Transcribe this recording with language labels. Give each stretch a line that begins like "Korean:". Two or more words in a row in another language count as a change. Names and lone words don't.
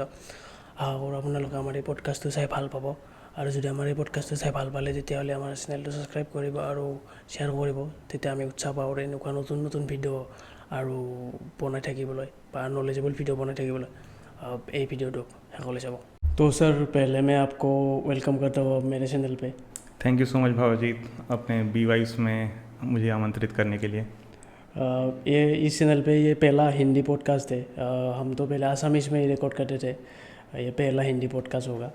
Assamese: আশা কৰোঁ আপোনালোকে আমাৰ এই পডকাষ্টটো চাই ভাল পাব, আৰু যদি আমাৰ এই পডকাষ্টটো চাই ভাল পালে তেতিয়াহ'লে আমাৰ চেনেলটো ছাবস্ক্ৰাইব কৰিব আৰু শ্বেয়াৰ কৰিব। তেতিয়া আমি উৎসাহ পাওঁ এনেকুৱা নতুন নতুন ভিডিঅ' আৰু বনাই থাকিবলৈ বা
English: knowledgeable video'
Assamese: বনাই থাকিবলৈ। এই ভিডিঅ'টো শেষলৈ চাব।
Hindi: तो सर, पहले मैं आपको वेलकम करता हूँ मेरे चैनल पे।
English: thank you so much
Hindi: भावजीत, अपने बी वाइब्स में मुझे आमंत्रित करने के लिए। ये इस चैनल पे ये पहला हिंदी पॉडकास्ट है। हम तो पहले आसामीज में ही रिकॉर्ड करते थे, ये पहला हिंदी पॉडकास्ट होगा।